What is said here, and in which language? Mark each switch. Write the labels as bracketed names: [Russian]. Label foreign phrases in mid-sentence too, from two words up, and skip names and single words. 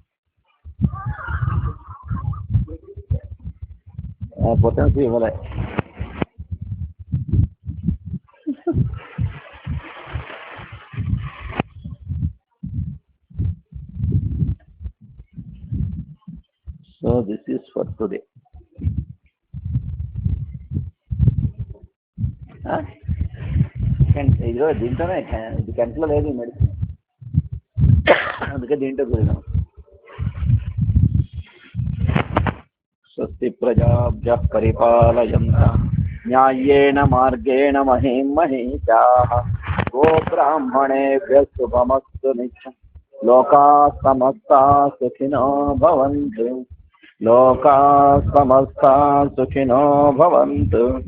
[Telugu] Potency ఇవ్వలే. [English] So this is for today. [Telugu] ఇదిగో దీంట్లోనే ఇది కంట్లో లేదు మెడిసిన్, అందుకే దీంట్లో పోయినాం. [Sanskrit] स्वस्ति प्रजाभ्यः परिपालयन्ताम् न्याय्येन मार्गेण महीं महिषाः गोब्राह्मणेभ्यः शुभमस्तु नित्यम् लोकाः समस्ताः सुखिनो भवन्तु लोकाः समस्ताः सुखिनो भवन्तु